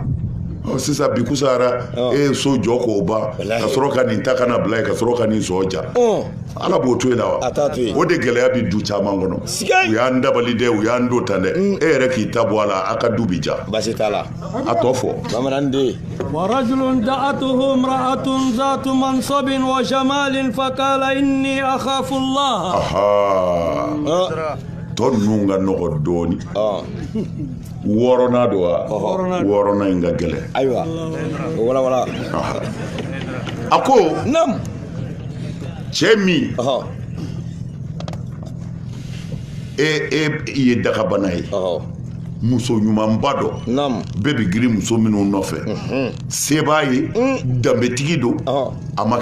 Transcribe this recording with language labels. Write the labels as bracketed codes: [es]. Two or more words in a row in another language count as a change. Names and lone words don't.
[bm] sisan bi kusara e ye so jɔ k'o ban ka sɔrɔ ka nin ta kana bila ye ka sɔrɔ ka nin sɔ ja ala b'o to yen la wa o de gɛlɛya bi du caman kɔnɔ u y'an dabali dɛ u y'an do tan dɛ e yɛrɛ k'i ta bɔ a la a ka du bi ja basi t'a la a tɔ fɔ bamanan den [ar] ورجل دعته امرأة ذات منصب وجمال فقال إني أخاف الله [bm] tɔ ninnu ka nɔgɔ dɔɔni wɔɔrɔnan don wa wɔɔrɔnan in ka gɛlɛn ayiwa wala a ko nam cɛ min e ye dagabana ye muso ɲumanba dɔ bɛɛ bɛ girin muso minnu nɔfɛ se b'a ye danbetigi don a ma